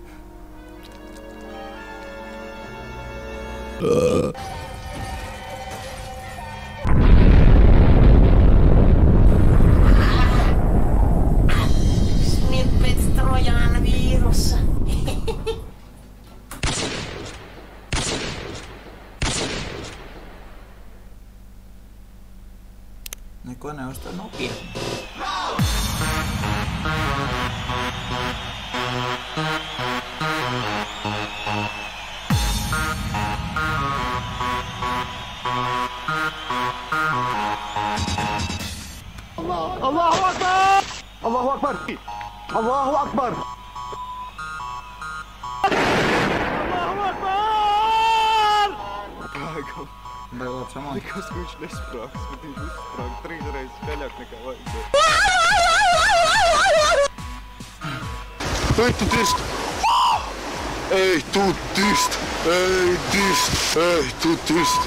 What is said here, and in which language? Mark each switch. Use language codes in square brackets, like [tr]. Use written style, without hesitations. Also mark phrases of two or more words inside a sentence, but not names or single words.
[lv] Smit pēc Trojāna vīrusa. Neko neuztver nopietni. [ar] الله أكبر! الله أكبر! الله أكبر! الله أكبر! [lv] Pagam. Vai labs amants? Nekas, ka viņš nesprāks, bet viņš uzsprāg 3 reizes skaļāk nekā vajadzēja. Ej, tu dirst! Ej, tu dirst! Ej, dirst! Ej, tu dirst!